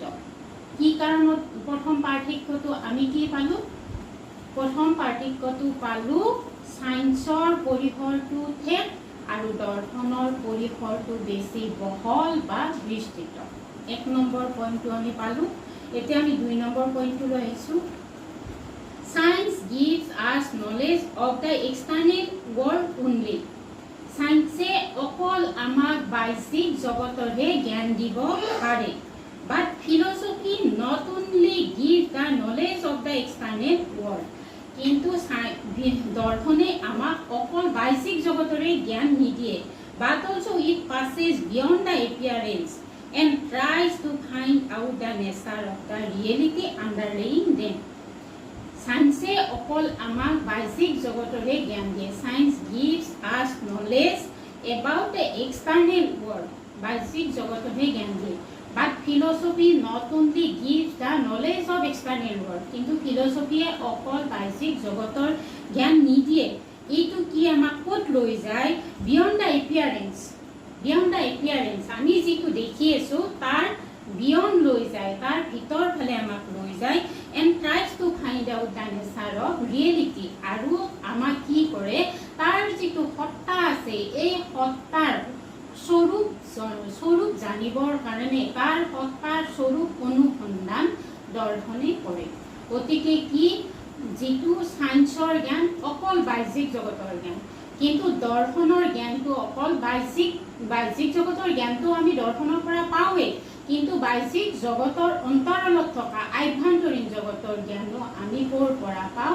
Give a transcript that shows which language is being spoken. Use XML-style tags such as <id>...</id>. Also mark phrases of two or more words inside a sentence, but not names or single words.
<as>কি কাৰণত প্ৰথম পাৰ্থক্যটো আমি কি পালোঁ? প্ৰথম পাৰ্থক্যটো পালোঁ ছায়েন্সৰ পৰিসৰটো ঠেক আৰু দৰ্শনৰ পৰিসৰটো বেছি বহল বা বিস্তৃত। 1 নম্বৰ পইণ্টটো আমি পালোঁ। এতিয়া আমি 2 নম্বৰ পইণ্টটোলৈ আহিছোঁ।</as> <en>Science gives us knowledge of the external world only.</en> <as>Science অকল আমাক বাহ্যিক জগতৰহে জ্ঞান দিব পাৰে।</as> <en>But philosophy not only gives the knowledge of the external world.</en> <as>কিন্তু দৰ্শনে আমাক অকল বাহ্যিক জগতৰে জ্ঞান নিদিয়ে,</as> <en>but also it passes beyond the appearance and tries to find out the nature of the reality underlying them.</en> <as>Science অকল আমাক বাহ্যিক জগতৰে জ্ঞান দিয়ে।</as> <en>Science gives us knowledge about the external world.</en> <as>বাহ্যিক জগতৰহে জ্ঞান দিয়ে।</as> <en>But philosophy not only gives the knowledge of external world.</en> <as>কিন্তু ফিলচফিয়ে অকল বাহ্যিক জগতৰ জ্ঞান নিদিয়ে। এইটো কি আমাক ক'ত লৈ যায়?</as> <en>Beyond the appearance. Beyond the appearance.</en> <as>আমি যিটো দেখি আছোঁ তাৰ beyond লৈ যায়, তাৰ ভিতৰ ফালে আমাক লৈ যায়</as> <en>and tries to find out the nature of reality.</en> <as>আৰু আমাক কি কৰে? তাৰ যিটো সত্তা আছে, এই সত্তাৰ স্বৰূপ জানিবৰ কাৰণে তাৰ সত্তাৰ স্বৰূপ অনুসন্ধান দৰ্শনে কৰে। গতিকে কি? যিটো ছায়েন্সৰ জ্ঞান অকল বাহ্যিক জগতৰ জ্ঞান, কিন্তু দৰ্শনৰ জ্ঞানটো অকল বাহ্যিক জগতৰ জ্ঞানটো আমি দৰ্শনৰ পৰা পাওঁৱেই, কিন্তু বাহ্যিক জগতৰ অন্তৰালত থকা আভ্যন্তৰীণ জগতৰ জ্ঞানো আমি ক'ৰ পৰা পাওঁ?</as>